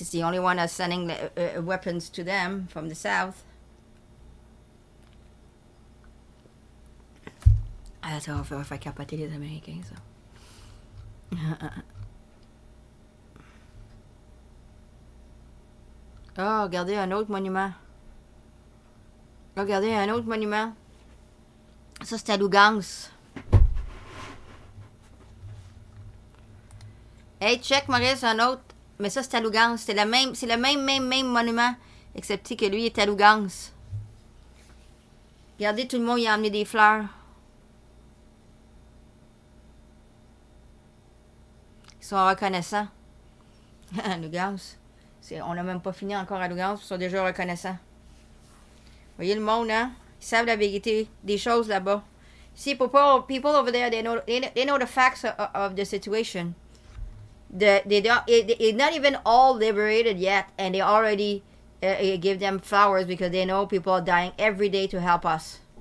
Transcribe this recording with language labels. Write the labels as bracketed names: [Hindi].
[English] It's the only one that's sending weapons to them from the south. [French] Ah, ça va faire capoter les Américains, ça. Oh, regardez un autre monument. Regardez un autre monument. Ça, c'est à Lugansk. Hey, check, Maurice, un autre. Mais ça, c'est à Lugansk. C'est le même monument. Excepté que lui est à Lugansk. Regardez, tout le monde y a emmené des fleurs. Ils sont reconnaissants. Lugansk. On n'a même pas fini encore à Lugansk. Ils sont déjà reconnaissants. Voyez le monde, hein? Ils savent la vérité des choses là-bas. [English] See, people over there, they know the facts of the situation. It's not even all liberated yet, and they already give them flowers because they know people are dying every day to help us.